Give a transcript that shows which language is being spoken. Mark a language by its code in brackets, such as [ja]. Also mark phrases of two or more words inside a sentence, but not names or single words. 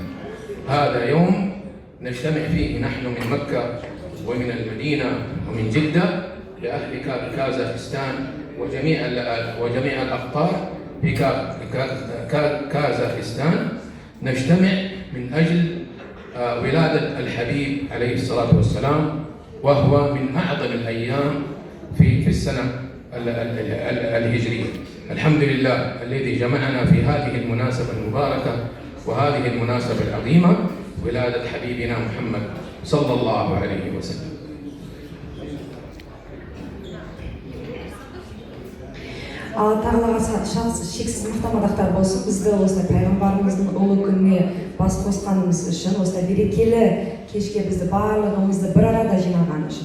[ar] هذا يوم نجتمع فيه نحن من مكة ومن المدينة ومن جدة لأهل كازاخستان وجميع الأقطار في كازاخستان، نجتمع من أجل ولادة الحبيب عليه الصلاة والسلام، وهو من أعظم الأيام في السنة الهجرية. الحمد لله الذي جمعنا في هذه المناسبة المباركة وهذه المناسبة العظيمة، ولادة حبيبنا محمد صلى الله عليه وسلم. [kk] Алла Тағалаға шексіз мақтамадақтар болсын. Бізді осылай пайғамбарымыздың ұлы күніне бас қосқанымыз үшін, осылай берекелі кешке бізді барлығымызды бір арада жинаған үшін.